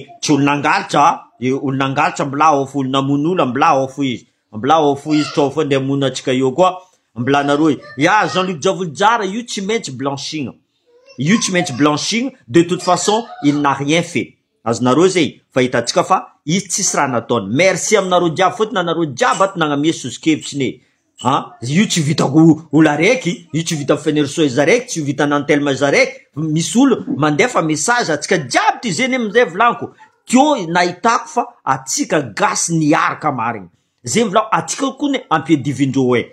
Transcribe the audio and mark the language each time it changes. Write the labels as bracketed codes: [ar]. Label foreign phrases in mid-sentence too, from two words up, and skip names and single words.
[mg] Tsy olo nangalatra, olo nangalatra mbola ofo, olo namon'olo mbola ofo izy, tsao fo ndeha mona atsika eo koa mbolanareo. Ya Jean-Luc Diavoljara io tsy maintsy blanchina, [fr] de toute façon il n'a rien fait. [mg] Azonareo zay fa hitatsika fa izy tsisy raha nataony. Merci aminareo jiaby, fotony anareo jiaby ato nagnamia sosokevitsiny io tsy vitako olo araiky, io tsy vita Fenerso izy araiky, tsy vita Nantelma izy araiky. Misy olo mandefa message atsika jiaby ty zeny amizay volaniko teo nahitako fa atsika gasy niaraka marigny zay volao, atsika koa ne ampiedivindreo e.